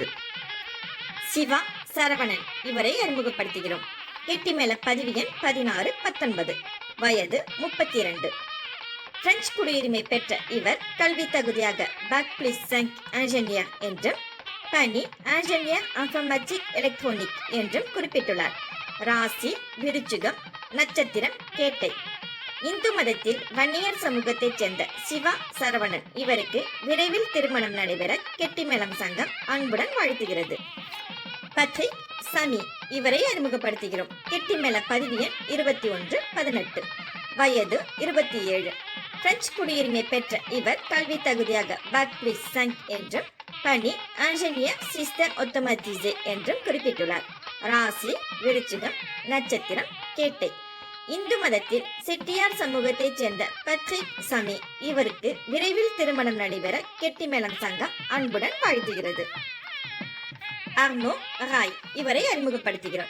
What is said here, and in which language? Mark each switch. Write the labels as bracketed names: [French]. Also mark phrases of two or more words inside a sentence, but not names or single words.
[Tamil] சிவா சரவணன் இவரை அறிமுகப்படுத்துகிறோம். கெட்டிமேள பதிவு எண் 1619. வயது 32. பிரெஞ்சு குடியுரிமை பெற்ற இவர் கல்வி தகுதியாக [French] bac plus 5 ingénieur [Tamil] என்றும் பணி [French] ingénieur informatique électronique [Tamil] என்றும் குறிப்பிட்டுள்ளார். ராசி விருச்சிகம், நட்சத்திரம் கேட்டை. இந்து மதத்தில் வன்னியர் சமூகத்தைச் சேர்ந்த சிவா சரவணன் இவருக்கு விரைவில் திருமணம் நடைபெற கெட்டிமேளம் சங்கம் அன்புடன் வாழ்த்துகிறது. பத்ரிக் சமி இவரை அறிமுகப்படுத்துகிறோம். கெட்டிமேள பதிவு எண் 2118. வயது 27. பிரெஞ்சு குடியுரிமை பெற்ற இவர் கல்வி தகுதியாக [French] bac plus 5 [Tamil] என்றும் பணி [French] ingénieur système automatisé [Tamil] என்றும் குறிப்பிட்டுள்ளார். ராசி விருச்சிகம், நட்சத்திரம் கேட்டை. இந்து மதத்தில் செட்டியார் சமூகத்தைச் சேர்ந்த பத்ரிக் சமி இவருக்கு விரைவில் திருமணம் நடைபெற கெட்டிமேளம் சங்கம் அன்புடன் வாழ்த்துகிறது. அர்னோ ராய் இவரை அறிமுகப்படுத்துகிறோம்.